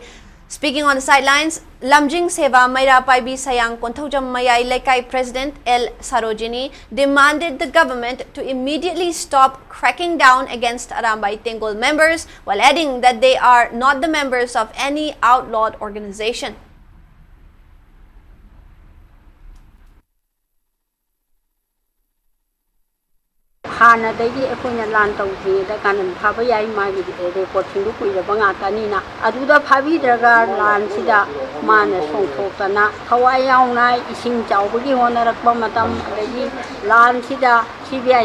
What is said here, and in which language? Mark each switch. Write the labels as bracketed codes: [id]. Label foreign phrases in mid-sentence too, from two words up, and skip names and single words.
[en] Speaking on the sidelines, Lamjing Seva Mayra Paibi Sayang Kontaujam Mayay Lekai President L. Sarojini demanded the government to immediately stop cracking down against Arambay Tingol members, while adding that they are not the members of any outlawed organization. [mni] Hana dagi ekhoina lan tawji da kanan phaba yai ma gi report sindu kuira banga tanina aduda phabi draga lan sida mana songthokana khawai yauna ising chawbagi honarakpa matam dagi lan sida CBI